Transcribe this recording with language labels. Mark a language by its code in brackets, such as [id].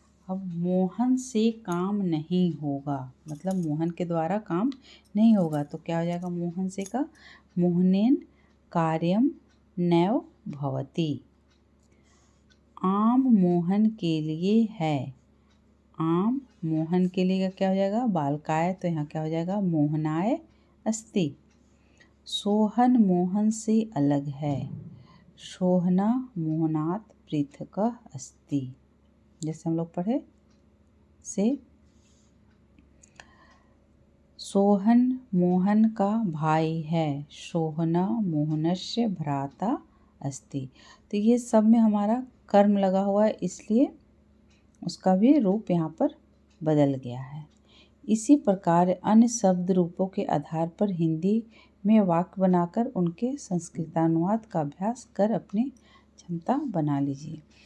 [hi] अब मोहन से काम नहीं होगा, मतलब मोहन के द्वारा काम नहीं होगा, तो क्या हो जाएगा, मोहन से का [sa] मोहनेन कार्यम नैव भवति। [hi] आम मोहन के लिए है। आम मोहन के लिए क्या हो जाएगा, बालकाय, तो यहाँ क्या हो जाएगा, [sa] मोहनाय अस्ति। [hi] सोहन मोहन से अलग है। [sa] सोहना मोहनात् पृथकः अस्ति। [hi] जैसे हम लोग पढ़े से, सोहन मोहन का भाई है। [sa] सोहना मोहनस्य भ्राता अस्ति। [hi] तो ये सब में हमारा कर्म लगा हुआ है, इसलिए उसका भी रूप यहाँ पर बदल गया है। इसी प्रकार अन्य शब्द रूपों के आधार पर हिंदी में वाक्य बनाकर उनके संस्कृतानुवाद का अभ्यास कर अपनी क्षमता बना लीजिए।